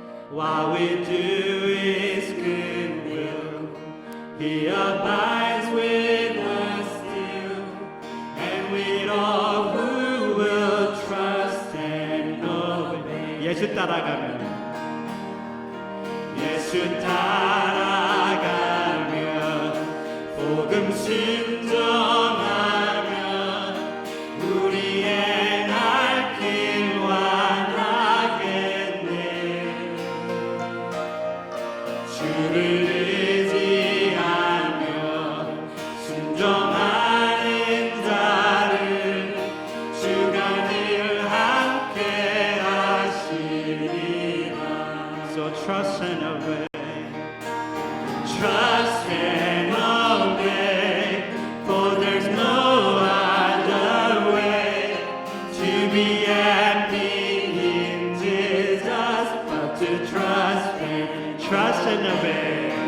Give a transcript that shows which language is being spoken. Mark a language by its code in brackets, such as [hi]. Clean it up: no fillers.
[en] While we do His good will, He abides with us still, and with all who will trust and obey. [ko] 예수 따라가면, 예수 따라가면, 복음 순종하면 우리의 날 길 완하겠네. 주를 의지하며 순종하는 자를 주가 늘 함께 하시리라. [en] So trust and obey. Trust and obey, for there's no other way to be happy in Jesus but to trust and obey.